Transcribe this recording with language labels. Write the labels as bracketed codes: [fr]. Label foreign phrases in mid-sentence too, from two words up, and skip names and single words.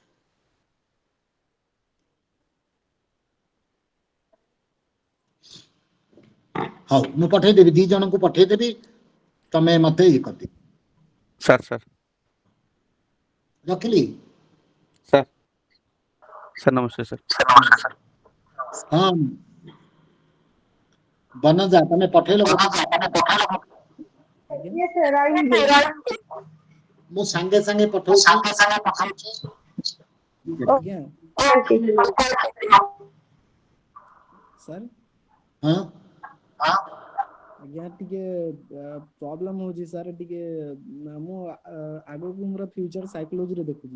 [or] ହଉ, ମୁଁ ପଠେଇଦେବି, ଦି ଜଣଙ୍କୁ ପଠେଇଦେବି, ତମେ ମତେ ଇଏ କରିଦିଅ। ସାର୍ ରଖିଲି। ସାର୍ ନମସ୍କାର ସାର୍। ହଁ ବନଜା, ତମେ ପଠେଇଲ? [en] Yes, sir, I will do. [or] ମୁଁ ସାଙ୍ଗେ ସାଙ୍ଗେ ପଠଉଛି। ଆଜ୍ଞା। Okay. सर ହଁ ଆଜ୍ଞା ଟିକେ ପ୍ରୋବ୍ଲେମ ହଉଛି ସାର୍ ଟିକେ ମୁଁ ଆଗକୁ ମୋର [en] future psychology-re [or] ଦେଖୁଛି